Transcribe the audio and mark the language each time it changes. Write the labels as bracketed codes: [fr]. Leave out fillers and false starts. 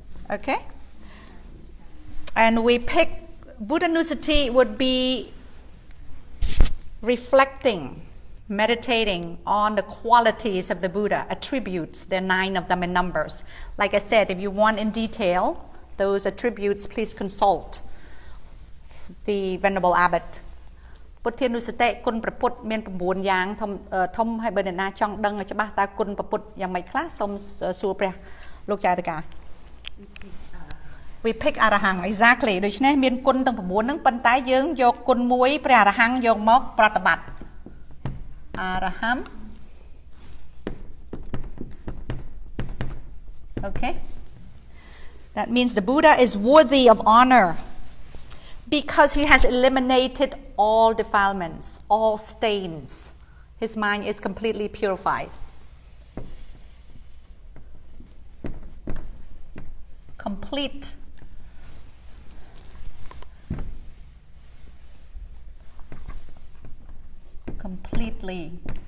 [en] Okay. And we pick, Buddhanusati would be reflecting, meditating on the qualities of the Buddha, attributes, there are 9 of them in numbers. Like I said, if you want in detail those attributes, please consult the Venerable Abbot. [km] ពុទ្ធានុសតិគុណព្រះពុទ្ធមាន9យ៉ាងធំហើយបើអ្នកណាចង់ដឹងឲ្យច្បាស់តើគុណព្រះពុទ្ធយ៉ាងម៉េចខ្លះសូមសួរព្រះលោកចារិកា [en] We pick Arahang exactly [km] ដូច្នេះមានគុណទាំង9ហ្នឹងប៉ុន្តែយើងយកគុណមួយព្រះអរហង្គយកមកប្រតិបត្តិ [en] Araham Okay That means the Buddha is worthy of honor because he has eliminated all defilements, all stains. His mind is completely purified. Complete. Completely.